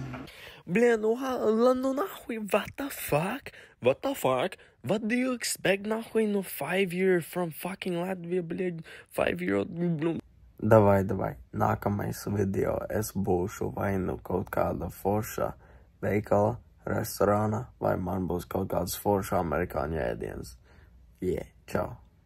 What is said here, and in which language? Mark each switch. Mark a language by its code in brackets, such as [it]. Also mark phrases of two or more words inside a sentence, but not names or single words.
[ru] Блин, ну нахуй, [en] what the fuck? What do you expect, нахуй, 5-year from fucking Latvia, блядь, 5-year-old, blum. [lv] Davai, nākamais video es būšu vai kaut kāda forša veikala, restorāna, vai man būs kaut kāds forša amerikāņu ēdiens. Čau.